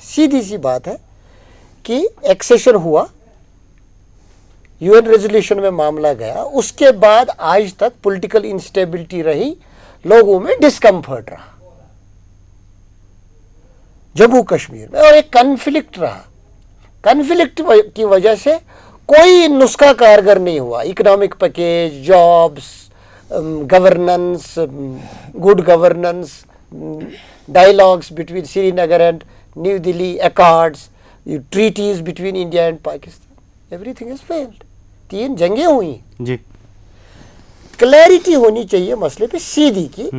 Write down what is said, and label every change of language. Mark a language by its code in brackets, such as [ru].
[hi] सीधी सी बात है कि एक्सेशन हुआ, यूएन रेजोल्यूशन में मामला गया, उसके बाद आज तक पॉलिटिकल इंस्टेबिलिटी रही, लोगों में डिस्कम्फर्ट रहा जम्मू कश्मीर में, और एक कन्फ्लिक्ट रहा. कन्फ्लिक्ट की वजह से कोई नुस्खा कारगर नहीं हुआ. [en] Economic package, jobs, governance, good governance, dialogues between Srinagar and New Delhi, accords, treaties between India and Pakistan, everything has failed. [hi] 3 जंगें हुई जी. क्लैरिटी होनी चाहिए मसले पे सीधी की.